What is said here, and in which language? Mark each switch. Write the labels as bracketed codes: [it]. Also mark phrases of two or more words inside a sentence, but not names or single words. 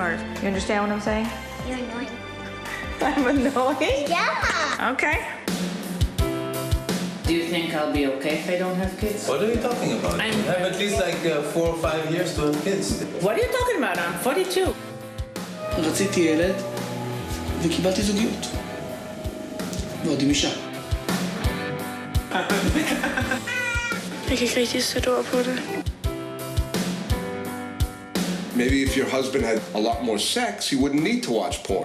[en] You understand what I'm saying? You're annoying. I'm annoying? Yeah. Okay. Do you think I'll be okay if I don't have kids? What are you talking about? I'm- You have at least like 4 or 5 years to have kids. What are you talking about? I'm 42. [he] רציתי ילד וקיבלתי זוגיות. ועוד עם אישה. [da] Jeg kan ikke rigtig sætte ord på det. [en] Maybe if your husband had a lot more sex, he wouldn't need to watch porn.